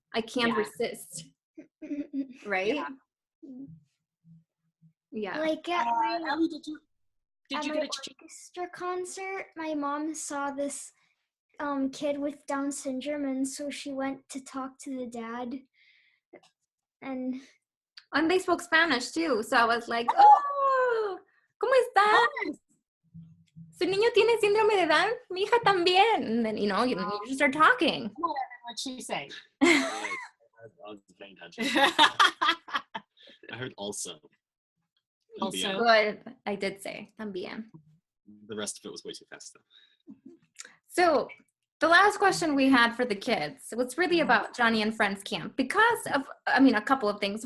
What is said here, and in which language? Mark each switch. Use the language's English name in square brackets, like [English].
[English] I can't resist. Right? Yeah. Like at Ellie, did you get a orchestra concert, my mom saw this kid with Down syndrome, and so she went to talk to the dad. And they spoke Spanish too. So I was like, oh, [Spanish] ¿cómo estás? Su niño tiene síndrome de Down, mi hija también. [English] And then, you just start talking. What'd she say? I was paying attention. I heard also. Also. Good. I did say también. The rest of it was way too fast though. So the last question we had for the kids was really about Johnny and Friends Camp, because of, a couple of things.